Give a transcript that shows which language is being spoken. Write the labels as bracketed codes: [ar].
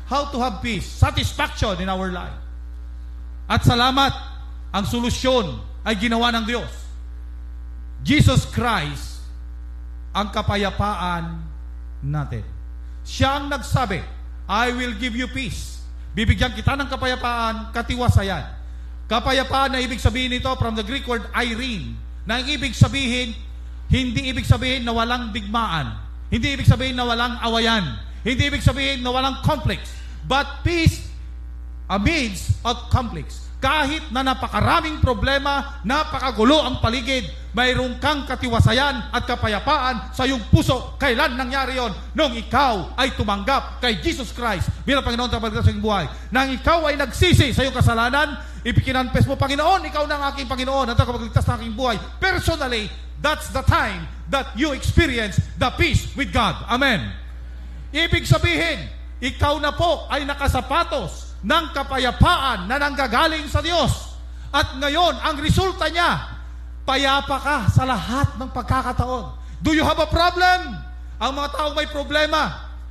[en] How to have peace, satisfaction in our life. [tl] At salamat, ang solusyon ay ginawa ng Diyos. Jesus Christ ang kapayapaan natin. Siya ang nagsabi, [en] I will give you peace. [tl] Bibigyan kita ng kapayapaan, katiwasayan. Kapayapaan na ibig sabihin nito [en] from the Greek word [tl] irene, na ang ibig sabihin, hindi ibig sabihin na walang digmaan. Hindi ibig sabihin na walang awayan. Hindi ibig sabihin na walang conflicts. [en] But peace amidst of conflicts. [tl] Kahit na napakaraming problema, napakagulo ang paligid, mayroong kang katiwasayan at kapayapaan sa iyong puso. Kailan nangyari yon? Nung ikaw ay tumanggap kay Jesus Christ bilang Panginoon at Tagapagligtas sa iyong buhay. Nang ikaw ay nagsisi sa iyong kasalanan, ipikinanpes mo, Panginoon, ikaw na ang aking Panginoon at Tagapagligtas ng aking buhay. [en] Personally, that's the time that you experience the peace with God. Amen. [tl] Ibig sabihin, ikaw na po ay nakasapatos ng kapayapaan na nanggagaling sa Diyos. At ngayon, ang resulta niya, payapa ka sa lahat ng pagkakataon. [en] Do you have a problem? [tl] Ang mga taong may problema.